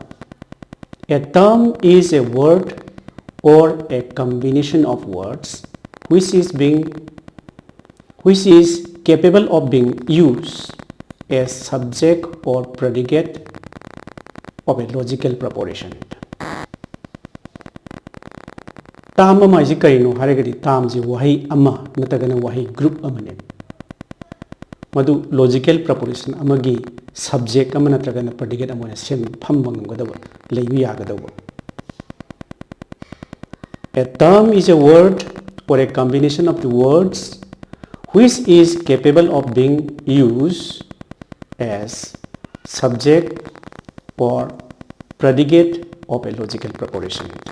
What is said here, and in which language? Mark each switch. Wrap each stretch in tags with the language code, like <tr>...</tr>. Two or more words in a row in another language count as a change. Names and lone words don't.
<en>A term is a word or a combination of words which is capable of being used as subject or predicate of a logical proposition.</en> <mni>Term ama isi karino haragadi term ji wahi ama natagana wahi group amane. Madu</mni> <en>logical proposition</en> <mni>amagi subject ama natragana predicate amane sem phamba ngamgadawa leibi yagadawa.</mni> <en>A term is a word or a combination of the words which is capable of being used as subject or predicate of a logical proposition.</en>